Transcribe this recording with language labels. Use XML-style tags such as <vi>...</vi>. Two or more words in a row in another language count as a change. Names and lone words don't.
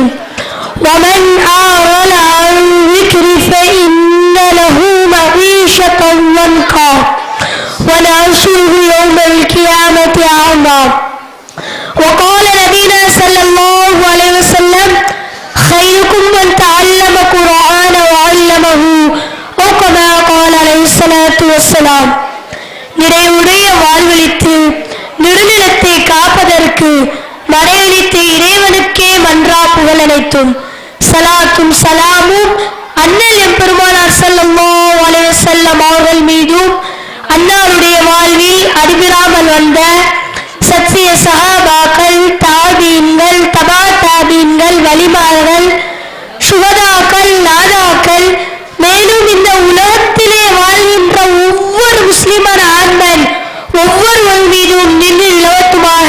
<ar>ومن أعرض عن ذكري فإن له معيشة ضنكا ونحشره يوم القيامة أعمى. وقال نبينا صلى الله عليه وسلم: خيركم من تعلم القرآن وعلمه أو كما قال عليه الصلاة والسلام.</ar> <ta>நிறைவுடைய வாழ்வழித்து நெடுநிலத்தை காப்பதற்கு மறையளித்த இறைவனுக்கே மன்றா புகழ் அனைத்தும். சலாத்தும் சலாமும் அண்ணல் எம்பெருமானார்</ta> <ar>صلى الله عليه وسلم</ar> <ta>அவர்கள் மீதும், அன்னாருடைய வாழ்வில் அடிபிராமல் வந்த சத்திய சஹாபாக்கள், தாபீன்கள், தபா தாபீன்கள், வலிமார்கள், சுகதாக்கள், நாதாக்கள், மேலும் இந்த உலகத்திலே வாழ்கின்ற ஒவ்வொரு முஸ்லிமான ஆண்மன் ஒவ்வொருவர் மீதும் நின்று நிலவட்டுமாக.</ta>